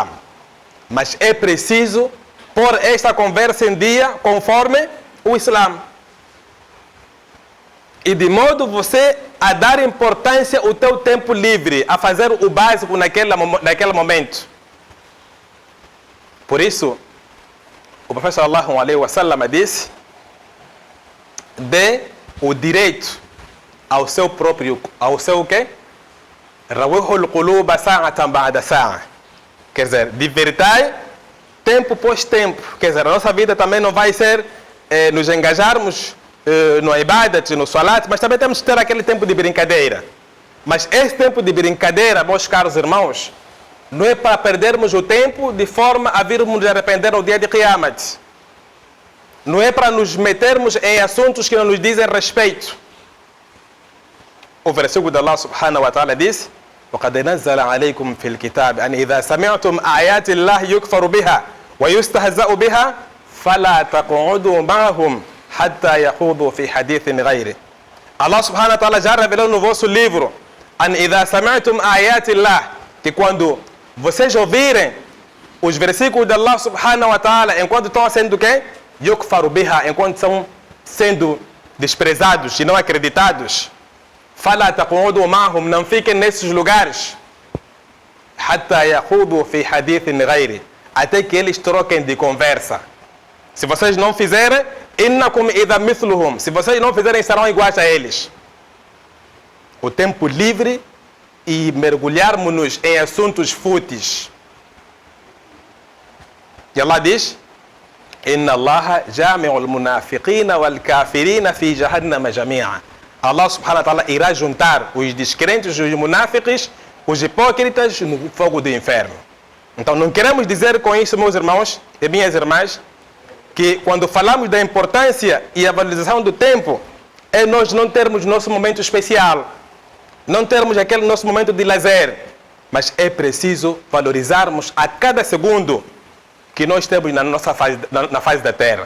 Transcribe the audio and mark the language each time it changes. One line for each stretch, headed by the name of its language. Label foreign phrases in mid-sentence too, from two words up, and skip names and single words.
Portuguese: Mas é preciso pôr esta conversa em dia conforme o Islã. E de modo você a dar importância ao teu tempo livre, a fazer o básico naquele momento. Por isso, o professor
Arabic: صلى الله عليه وسلم
Portuguese: disse: dê o direito ao seu próprio, ao seu o quê?
Arabic: روحوا القلوب ساعة بعد ساعة.
Portuguese: Quer dizer, divertai tempo após tempo. Quer dizer, a nossa vida também não vai ser nos engajarmos no ibadat, no salat, mas também temos que ter aquele tempo de brincadeira. Mas esse tempo de brincadeira, meus caros irmãos, não é para perdermos o tempo de forma a virmos nos arrepender no dia de Qiyamat. Não é para nos metermos em assuntos que não nos dizem respeito. O versículo de
Arabic: الله سبحانه وتعالى diz: وَقَدْ نَزَّلَ عَلَيْكُمْ فِي الْكِتَابِ أَنْ إِذَا سَمِعْتُمْ آيَاتِ اللَّهِ يُكْفَرُ بِهَا وَيُسْتَهْزَأُ بِهَا فَلَا تَقْعُدُوا مَعَهُمْ حَتَّى يَخُوضُوا فِي حَدِيثٍ غَيْرِهِ. الله سبحانه وتعالى
Portuguese: já revelou no vosso livro:
Arabic: أَنْ إِذَا سَمِعْتُمْ آيَاتِ اللَّهِ,
Portuguese: que quando vocês ouvirem os versículos de
Arabic: الله سبحانه وتعالى,
Portuguese: enquanto estão sendo o quê?
Arabic: يكفر بها,
Portuguese: enquanto estão sendo desprezados e não acreditados.
Arabic: فلا تقعدوا معهم,
Portuguese: não fiquem nesses lugares.
Arabic: حتى يخوضوا في حديث غيره,
Portuguese: até que eles troquem de conversa. Se vocês não fizerem,
Arabic: إنكم إذا مثلهم,
Portuguese: se vocês não fizerem, serão iguais a eles. O tempo livre e mergulharmos-nos em assuntos fúteis. E Allah diz:
Arabic: إن الله جامع المنافقين والكافرين في جهنم جميعا. الله سبحانه وتعالى
Portuguese: irá juntar os descrentes, os munáfiques, os hipócritas no fogo do inferno. Então não queremos dizer com isso, meus irmãos e minhas irmãs, que quando falamos da importância e a valorização do tempo, é nós não termos nosso momento especial, não termos aquele nosso momento de lazer, mas é preciso valorizarmos a cada segundo que nós temos na nossa fase, na face da terra.